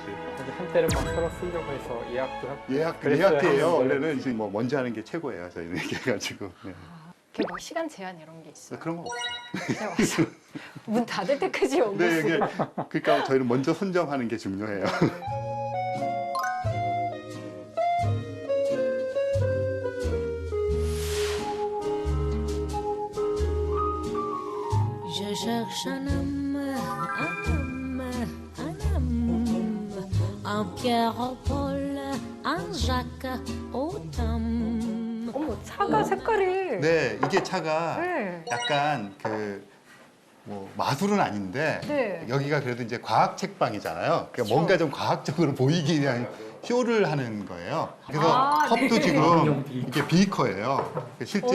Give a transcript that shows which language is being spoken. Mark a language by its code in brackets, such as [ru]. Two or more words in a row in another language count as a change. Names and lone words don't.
[ko] 근데 한때는 막 서로 쓰려고 해서 예약도 하고. 그랬어요, 예약이에요. 하는데. 원래는 이제 뭐 먼저 하는 게 최고예요. 저희는 이렇게 해가지고 네. 이렇게 막 시간 제한 이런 게 있어요. 그런 거 없어요. 그냥 와서 문 닫을 때까지 오고. 네, 이게 그러니까 저희는 먼저 선점하는 게 중요해요. [fr] Je cherche un homme, un Pierre Paul, un Jacques Automne. [ko] 어머, 차가 색깔이. 네, 이게 차가 네. 약간 뭐 마술은 아닌데 네. 여기가 그래도 이제 과학 책방이잖아요. 그러니까 그쵸. 뭔가 좀 과학적으로 보이기 위한 쇼를 하는 거예요. 그래서 아, 컵도 네. 지금 이게 비커예요. 실제